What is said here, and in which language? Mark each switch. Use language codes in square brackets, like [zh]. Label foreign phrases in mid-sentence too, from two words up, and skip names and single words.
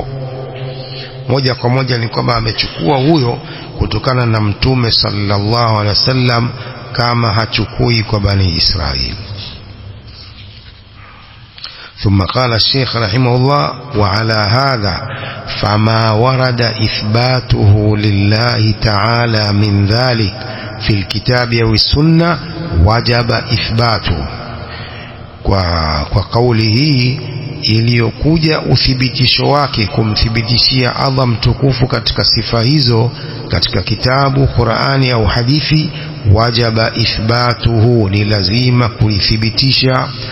[sw] moja kwa moja ni kwamba amechukua huyo kutokana na mtume [ar] صلى الله عليه وسلم, [sw] kama hachukui kwa bani Israil. [ar] ثم قال الشيخ رحمه الله: وعلى هذا فما ورد إثباته لله تعالى من ذلك في الكتاب والسنة وجب إثباته. [sw] kwa kauli hii iliyokuja uthibitisho wake kumthibitishia Allah mtukufu katika sifa hizo katika kitabu, Qur'ani au hadithi, [ar] وجب إثباته, [sw] ni lazima kuithibitisha.